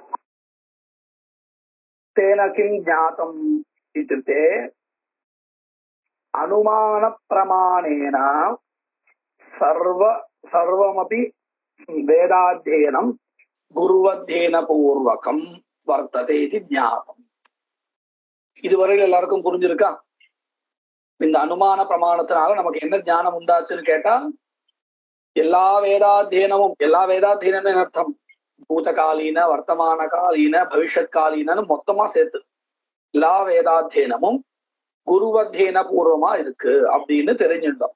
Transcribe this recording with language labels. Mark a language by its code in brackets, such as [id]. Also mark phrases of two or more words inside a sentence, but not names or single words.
[sa] तेन किं ज्ञातम् इत्युक्ते अनुमान प्रमाणेन सर्वमपि वेदाध्ययनं गुरुवध्येन पूर्वकं वर्तते इति ज्ञातम्. [ta] இதுவரையில் எல்லாருக்கும் புரிஞ்சிருக்கா? இந்த அனுமான பிரமாணத்தினால நமக்கு என்ன ஞானம் உண்டாச்சுன்னு கேட்டா, எல்லா வேதாத்தியனமும் அர்த்தம் பூதகாலீன, வர்த்தமான காலீன, பவிஷ்யத் காலீனன்னு மொத்தமா சேர்த்து எல்லா வேதாத்தியனமும் குருவத்தியன பூர்வமா இருக்கு அப்படின்னு தெரிஞ்சிருந்தோம்.